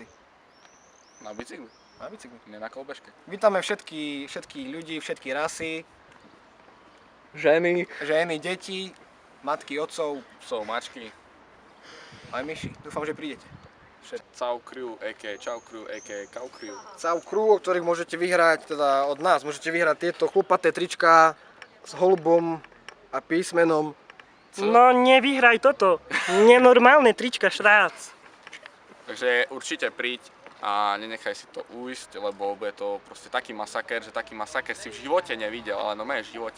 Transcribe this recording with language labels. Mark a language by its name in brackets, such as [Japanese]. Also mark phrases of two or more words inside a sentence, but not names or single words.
[Slovak] Na bicykli? Na bicykli. Nie na kolbežke. Vítame všetkých ľudí, všetky rasy, Ženy, deti, matky, otcov, Psov, mačky. aj myši. Dúfam, že prídete. Cau Crew, a.k.a. Čau Crew, a.k.a. Cow Crew. Cau Crew, o ktorých môžete vyhrať, teda od nás, môžete vyhrať tieto chlupaté trička s holubom a písmenom. No nevyhraj toto, nenormálne trička, šrác. Takže určite príď a nenechaj si to ujsť, lebo bude to proste taký masaker, že taký masaker si v živote nevidel, ale no v živote.